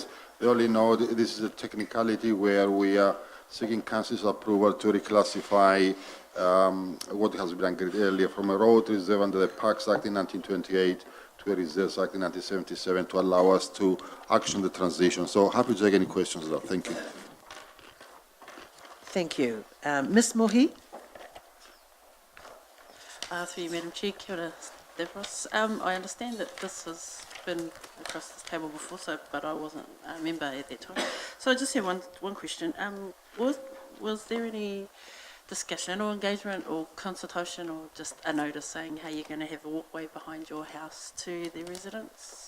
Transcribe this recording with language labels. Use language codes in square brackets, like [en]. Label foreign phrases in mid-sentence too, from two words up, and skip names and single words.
[en] We only know this is a technicality where we are seeking Council's approval to reclassify what has been agreed earlier from a road reserve under the Parks Act in 1928 to a Reserves Act in 1977 to allow us to action the transition. So happy to take any questions on that. Thank you. Thank you. Ms. Mohi? Through you, Madam Chair, [mi] kia ora, Stavros. [en] I understand that this has been across this table before, but I wasn't a member at that time. So I just have one question. Was there any discussion or engagement or consultation or just a notice saying how you're going to have a walkway behind your house to the residents?